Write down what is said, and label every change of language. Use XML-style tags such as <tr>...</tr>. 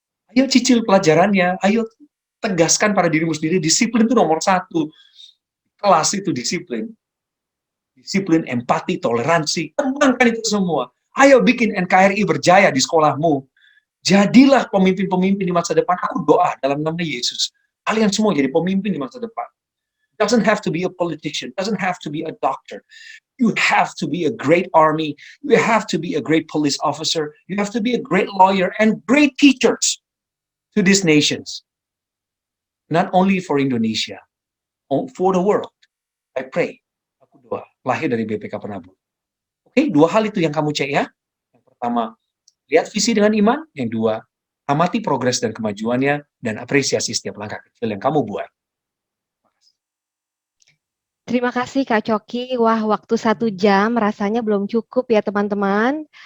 <id>Ayo cicil pelajarannya, ayo tegaskan pada dirimu sendiri, disiplin itu nomor 1. Kelas itu disiplin. Disiplin, empati, toleransi, kembangkan itu semua. Ayo bikin NKRI berjaya di sekolahmu. Jadilah pemimpin-pemimpin di masa depan. Aku doa dalam nama Yesus. Kalian semua jadi pemimpin di masa depan.</id> <en>Doesn't have to be a politician, doesn't have to be a doctor. You have to be a great army, you have to be a great police officer, you have to be a great lawyer and great teachers to these nations. Not only for Indonesia, for the world. I pray.</en> <id>Aku doa, lahir dari BPK Penabur. Oke, 2 hal itu yang kamu cek ya. Yang pertama, lihat visi dengan iman. Yang 2, amati progres dan kemajuannya dan apresiasi setiap langkah kecil yang kamu buat. Terima kasih Kak Coki. Wah, waktu 1 jam rasanya belum cukup ya teman-teman.</id>